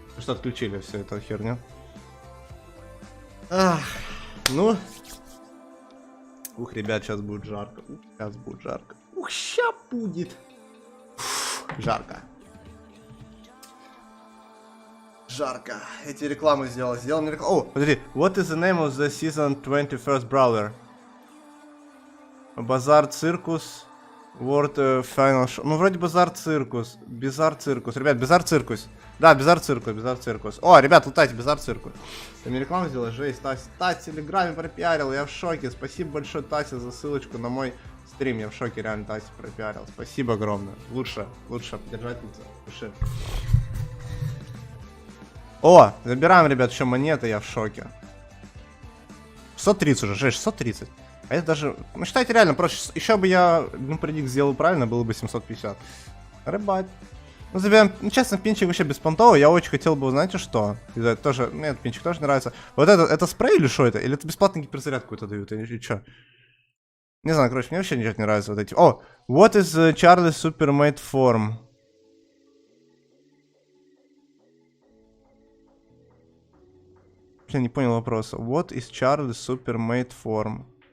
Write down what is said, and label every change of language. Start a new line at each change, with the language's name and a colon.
Russian: Что отключили всю эту херню. Ах, ну. Ух, ребят, сейчас будет жарко. Ух, ща будет. Жарко. Эти рекламы сделал не рекламу. О, подожди.
English: What is the name of the season 21st Brawler?
Russian: Базар Циркус. World Final Show. Ну, вроде Базар Циркус. Бизар Циркус. Ребят, Бизар Циркус. Да, Бизар Циркус. О, ребят, лутайте, Бизар Циркус. Ты мне рекламу сделал? Жесть, Тася в Телеграме пропиарил. Я в шоке. Спасибо большое, Тася, за ссылочку на мой стрим. Я в шоке, реально, Тася пропиарил. Спасибо огромное. Лучше поддержательница. Пиши. О, забираем, ребят, еще монеты, я в шоке. 630 уже, 630. А это даже, ну считайте реально, просто еще бы я предикт сделал правильно, было бы 750. Рыбать. Ну забираем, ну честно, пинчик вообще беспонтовый, я очень хотел бы, знаете что? Это тоже, мне этот пинчик тоже нравится. Вот это спрей или что это? Или это бесплатный гиперзаряд какой-то дают, или что? Не знаю, короче, мне вообще ничего не нравится вот эти.
English: О, what is Charlie's Supermate Form?
Russian: Я не понял вопроса.
English: What is Charlie's Supermate Form?